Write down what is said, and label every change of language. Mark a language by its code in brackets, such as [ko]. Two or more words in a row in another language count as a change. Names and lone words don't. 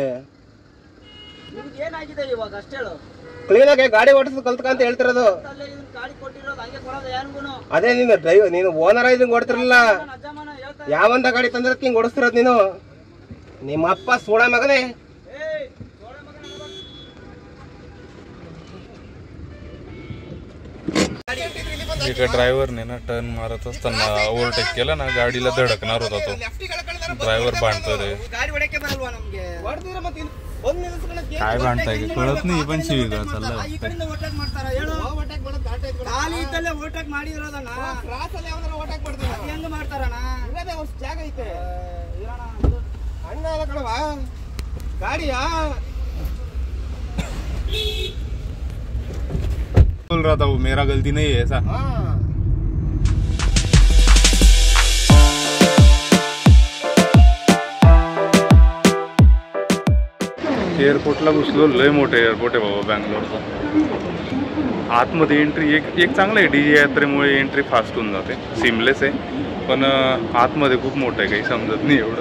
[kn] ಏನಾಗಿದೆ ಇವಾಗ ಅಷ್ಟೇ ಹೇಳು. ಕ್ಲೀನ್ ಆಗಿ ಗಾಡಿ ಓಡಿಸೋದು ಕಲ್ತ್ಕಂತ ಹೇಳ್ತಿರೋದು. ಗಾಡಿ ಕೊಟ್ಟಿರೋದು ಹಂಗೆ ಕೊಡೋದು ಯಾರಿಗೂ. ಅದೇ ನೀನು ಡ್ರೈವರ್, ನೀನು ಓನರ್ ಇದನ್ನ ಕೊಡ್ತಿರಲಿಲ್ಲ. ಯಾವಂತ ಗಾಡಿ ತಂದಿರಕ್ಕೆ ಹಿಂಗೆ ಓಡಿಸ್ತಿರೋದು ನೀನು. ನಿಮ್ಮ ಅಪ್ಪ ಸೋಡ ಮಗನೇ. [mr] एका ड्रायव्हरने ना टर्न मारत असताना ओव्हरटेक केला ना, गाडीला धडकणार होता तो. ड्रायव्हर भांडतोय रे. काय भांडताय कळत नाही, पण शिवीगाळ चाललाय. [kn] ಗಾಡಿಯಾ [hi] बोल रहा था वो, मेरा गलती नहीं है ऐसा. [mr] एअरपोर्टला घुसलो. लय मोठं एअरपोर्ट आहे बाबा बँगलोरचं. आतमध्ये एंट्री एक चांगलं आहे. DJ यात्रेमुळे एंट्री फास्ट होऊन जाते, सिमलेस आहे. पण आतमध्ये खूप मोठं आहे, काही समजत नाही एवढं.